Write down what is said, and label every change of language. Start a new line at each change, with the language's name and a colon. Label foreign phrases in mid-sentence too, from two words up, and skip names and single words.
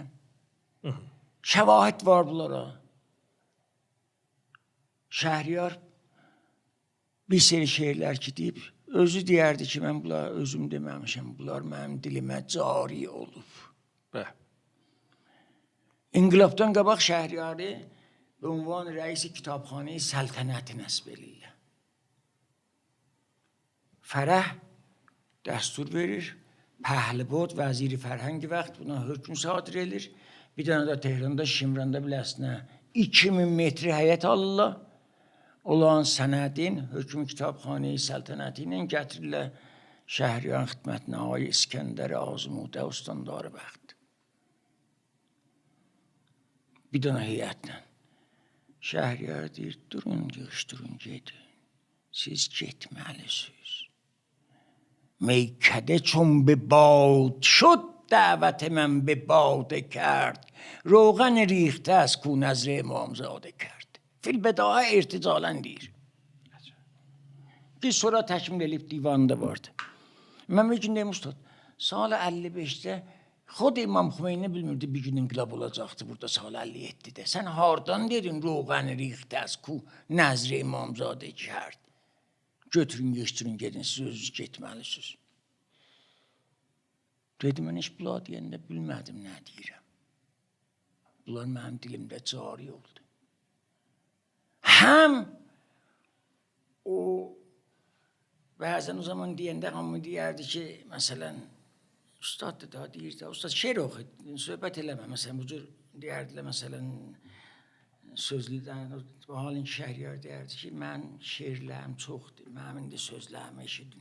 Azerbaijani: Şəvahid var bunlara. Şəhriyar bir seri şeirlər ki deyib, özü deyərdi ki, mən bunlar özüm deməmişəm, bunlar mənim dilimə cari olub. İnqilabdan qabaq Şəhriyarı
Persian: به عنوان رئیس کتابخانه سلطنت
Azerbaijani: نصب eləyirlər. Fərəh dəstur verir, Pəhləbod vəziri fərhəngi vaxt buna hökm sadir edir. Bir dənə də Tehranda, Şimranda biləsinə 2000 metri həyət alırlar. Olan sənədin hökm kitabxanəyi səltənəti ilə gətirirlər Şəhriyarın xidmətinə Ağay İskəndər Azmudə Ustandarı bəxt. Bir dənə heyətlə. Şəhriyar deyir, durun, yığışdırın, gedin. Siz getməlisiniz.
Persian: میکده چون به باد شد دعوت من به باده کرد روغن ریخته از کو نظر امامزاده کرد فی البداهه ارتجالا
Azerbaijani: deyir ki sonra təkmil edib divanda vardı. Mən bir gün deyim ustad, sal 55'də xod İmam Xümeyni bilmirdi bir gün inqilab olacaqdı burada sal 57'də. Sən hardan dedin
Persian: روغن ریخته از کو نظر امامزاده کرد.
Azerbaijani: Götürün, geçtirin, gedin, siz özünüz getməlisiniz. Dedim, mən heç bunlar deyəndə bilmədim nə deyirəm. Bunlar mənim dilimdə cari oldu. Həm o bəzən o zaman deyəndə hamı deyərdi ki, məsələn, ustad da deyirdi, ustad şeir oxu, söhbət eləmə, məsələn, bu cür deyərdilər, məsələn, sözlüdən, bu halin Şəhriyar deyərdi ki, mən şeirlərim çoxdur, mənim də sözlərimi eşidin.